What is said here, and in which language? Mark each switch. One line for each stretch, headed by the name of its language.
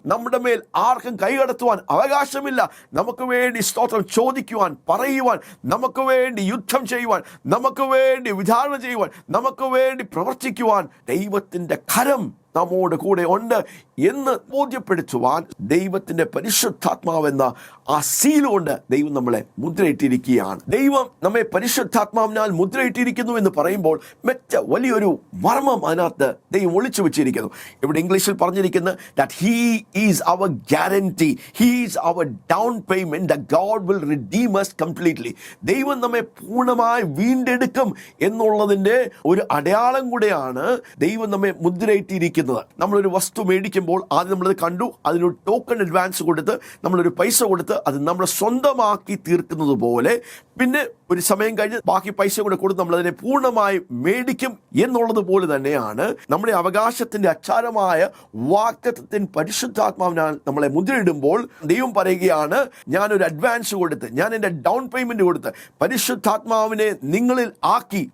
Malayalam: നമ്മുടെ മേൽ ആർക്കും കൈകടത്തുവാൻ അവകാശമില്ല. നമുക്ക് വേണ്ടി സ്തോത്രം ചോദിക്കുവാൻ, പറയുവാൻ, നമുക്ക് വേണ്ടി യുദ്ധം ചെയ്യുവാൻ, നമുക്ക് വേണ്ടി വിചാരണ ചെയ്യുവാൻ, നമുക്ക് വേണ്ടി പ്രവർത്തിക്കുവാൻ ദൈവത്തിൻ്റെ കരം നമ്മോട് കൂടെ ഉണ്ട് എന്ന് ബോധ്യപ്പെടുത്തുവാൻ ദൈവത്തിൻ്റെ പരിശുദ്ധാത്മാവെന്ന ആ സീലുകൊണ്ട് ദൈവം നമ്മളെ മുദ്രയിട്ടിരിക്കുകയാണ്. ദൈവം നമ്മെ പരിശുദ്ധാത്മാവിനാൽ മുദ്രയിട്ടിരിക്കുന്നു എന്ന് പറയുമ്പോൾ മറ്റ് വലിയൊരു മർമ്മം അതിനകത്ത് ദൈവം ഒളിച്ചു വെച്ചിരിക്കുന്നു. ഇവിടെ ഇംഗ്ലീഷിൽ പറഞ്ഞിരിക്കുന്നത്
English: that he is our guarantee, he is our down payment, that God will redeem us completely.
Malayalam: ദൈവം നമ്മെ പൂർണ്ണമായി വീണ്ടെടുക്കും എന്നുള്ളതിൻ്റെ ഒരു അടയാളം കൂടെയാണ് ദൈവം നമ്മെ മുദ്രയിട്ടിരിക്കുന്നത് ഇരിക്കുന്നത്. നമ്മളൊരു വസ്തു മേടിക്കുമ്പോൾ ആദ്യം നമ്മളത് കണ്ടു, അതിനൊരു ടോക്കൺ അഡ്വാൻസ് കൊടുത്ത് നമ്മളൊരു പൈസ കൊടുത്ത് അത് നമ്മൾ സ്വന്തമാക്കി തീർക്കുന്നത് പോലെ പിന്നെ ഒരു സമയം കഴിഞ്ഞ് ബാക്കി പൈസ കൂടെ കൊടുത്ത് നമ്മളതിനെ പൂർണ്ണമായി മേടിക്കും എന്നുള്ളത് പോലെ തന്നെയാണ് നമ്മുടെ അവകാശത്തിന്റെ അച്ചാരമായ വാഗ്ദത്തത്തിൻ പരിശുദ്ധാത്മാവിനാൽ നമ്മളെ മുദ്രയിടുമ്പോൾ ദൈവം പറയുകയാണ്, ഞാനൊരു അഡ്വാൻസ് കൊടുത്ത്, ഞാൻ എൻ്റെ ഡൗൺ പേയ്മെന്റ് കൊടുത്ത് പരിശുദ്ധാത്മാവിനെ നിങ്ങളിൽ ആക്കി.